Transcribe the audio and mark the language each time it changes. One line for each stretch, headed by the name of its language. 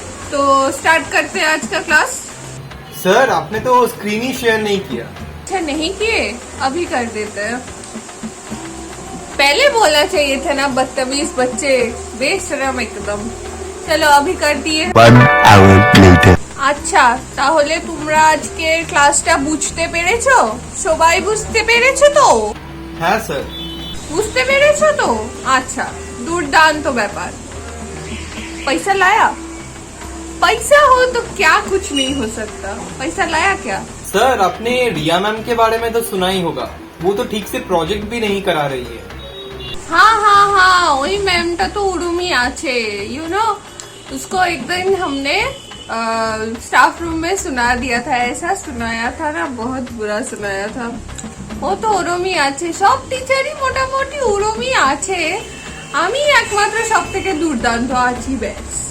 Hindi: तो स्टार्ट करते हैं आज का क्लास। सर, आपने तो स्क्रीन ही शेयर नहीं किया। अच्छा, नहीं किए? अभी कर देते हैं। पहले बोलना चाहिए था ना, बदतमीज बच्चे, बेशरम एकदम। चलो, अभी कर दिए।
English: 1 hour later.
Bangla: আচ্ছা, তাহলে তোমরা আজকে ক্লাসটা বুঝতে পেরেছো? সবাই বুঝতে পেরেছো তো? হ্যাঁ স্যার। বুঝতে পেরেছো তো? আচ্ছা, দুর্দান্ত ব্যাপার।
Hindi: पैसा लाया? पैसा हो तो क्या कुछ नहीं हो सकता। पैसा लाया क्या? सर, आपने रिया मैम के बारे में तो सुना ही होगा, वो तो ठीक से प्रोजेक्ट भी नहीं करा रही है। हाँ हाँ हाँ, वही मैमটা
Bangla: তো उर्मी আছে,
English: You know.
Hindi: उसको एक दिन हमने स्टाफ रूम में सुना दिया था, ऐसा सुनाया था ना, बहुत बुरा सुनाया था।
Bangla: ও তো ওরমই আছে, সব টিচারই মোটামুটি ওরমই আছে, আমি একমাত্র সব থেকে দুর্দান্ত আছি, ব্যাস।